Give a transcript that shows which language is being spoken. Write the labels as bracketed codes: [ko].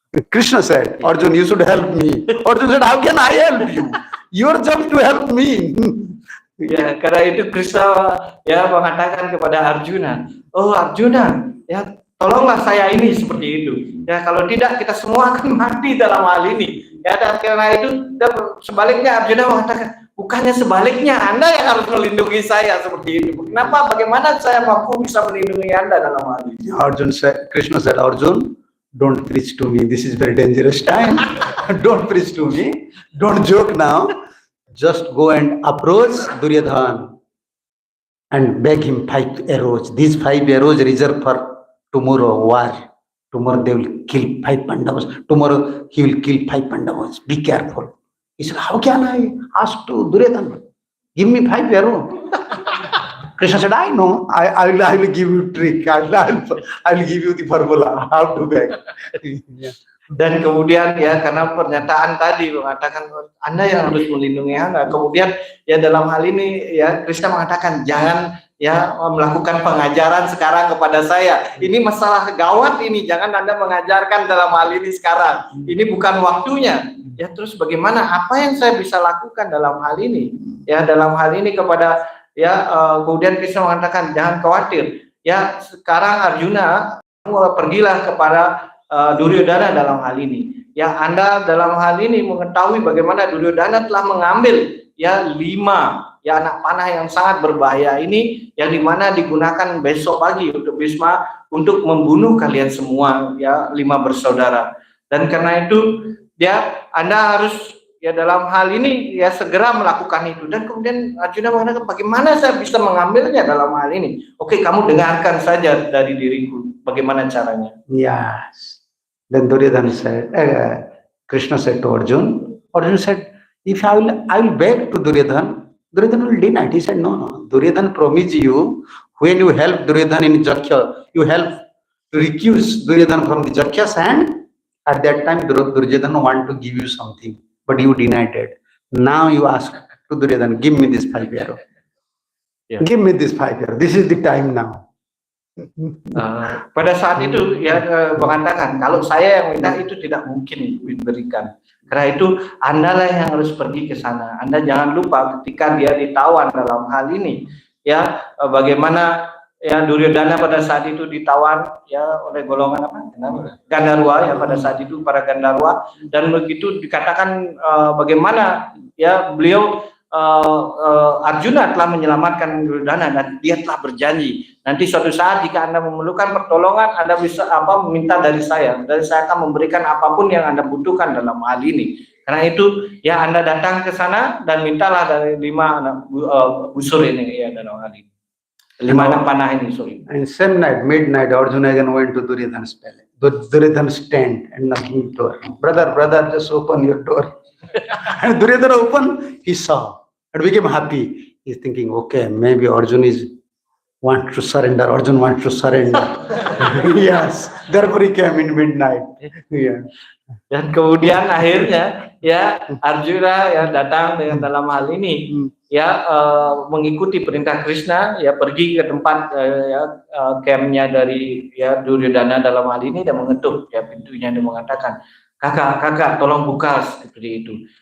[en] Krishna said, Arjuna, you should help me. Arjuna said, how can I help you? Your job to help me. [id] Ya, karena itu Krishna ya mengatakan kepada Arjuna, oh Arjuna, ya tolonglah saya ini seperti itu. Ya kalau tidak kita semua akan mati dalam hal ini. Ya dan karena itu sebaliknya Arjuna mengatakan, bukannya sebaliknya, Anda yang harus melindungi saya seperti itu. Kenapa? Bagaimana saya mampu bisa melindungi Anda dalam hal ini? [en] Krishna said, Arjuna, don't preach to me. This is very dangerous time. Don't preach to me. Don't joke now. Just go and approach Duryodhana and beg him 5 arrows. These 5 arrows reserved for tomorrow war. Tomorrow they will kill 5 Pandavas. Tomorrow he will kill 5 Pandavas. Be careful. He said, how can I ask to Duryodhana? Give me 5 arrows. Krishna said, I know. I will give you trick. I will give you the formula. How to beg. Yeah. [id] Dan kemudian ya karena pernyataan tadi mengatakan Anda yang harus melindungi Anda. Kemudian ya dalam hal ini ya Krishna mengatakan jangan ya melakukan pengajaran sekarang kepada saya. Ini masalah gawat ini, jangan Anda mengajarkan dalam hal ini sekarang. Ini bukan waktunya. Ya terus bagaimana? Apa yang saya bisa lakukan dalam hal ini? Ya dalam hal ini kepada ya kemudian Krishna mengatakan jangan khawatir. Ya sekarang Arjuna pergilah kepada Duryodhana dalam hal ini. Ya Anda dalam hal ini mengetahui bagaimana Duryodhana telah mengambil ya 5 ya anak panah yang sangat berbahaya ini yang dimana digunakan besok pagi untuk Bhisma untuk membunuh kalian semua ya 5 bersaudara. Dan karena itu ya Anda harus ya dalam hal ini ya segera melakukan itu. Dan kemudian Arjuna mengatakan bagaimana saya bisa mengambilnya dalam hal ini? Oke, kamu dengarkan saja dari diriku bagaimana caranya. [en] Yes. Then Duryodhana said, Krishna said to Arjuna, Arjuna said, if I will beg to Duryodhana, Duryodhana will deny it. He said, no. Duryodhana promised you, when you help Duryodhana in Jakhya, you help to recuse Duryodhana from the Jakhya's hand. At that time, Duryodhana want to give you something, but you denied it. Now you ask to Duryodhana, give me this 5 arrows. Yeah. Give me this 5 arrows. This is the time now. [id] Pada saat itu ya mengatakan kalau saya yang minta itu tidak mungkin diberikan. Karena itu Anda lah yang harus pergi ke sana. Anda jangan lupa ketika dia ditawan dalam hal ini ya bagaimana ya Duryodhana pada saat itu ditawan ya oleh golongan apa? Gandharwa ya pada saat itu para Gandharwa, dan begitu dikatakan bagaimana ya beliau Arjuna telah menyelamatkan Duryodhana dan dia telah berjanji nanti suatu saat jika Anda memerlukan pertolongan Anda bisa meminta dari saya dan saya akan memberikan apapun yang Anda butuhkan dalam hal ini. Karena itu ya Anda datang ke sana dan mintalah dari 5 anak busur ini ya dalam hal ini. 5 anak panah ini, sorry. [en] And same night, midnight, Arjuna again went to Duryodhana's palace. Duryodhana stand and knocking door. Brother, just open your door. And Duryodhana opened, he saw and became happy. He's thinking, okay, maybe Arjun wants to surrender. Arjun wants to surrender. Yes, therefore he came in midnight. Yeah. [id] Dan kemudian akhirnya ya Arjuna ya datang dengan dalam hal ini ya mengikuti perintah Krishna ya pergi ke tempat campnya dari ya Duryodhana dalam hal ini dan mengetuk ya pintunya dan mengatakan kakak tolong buka seperti itu.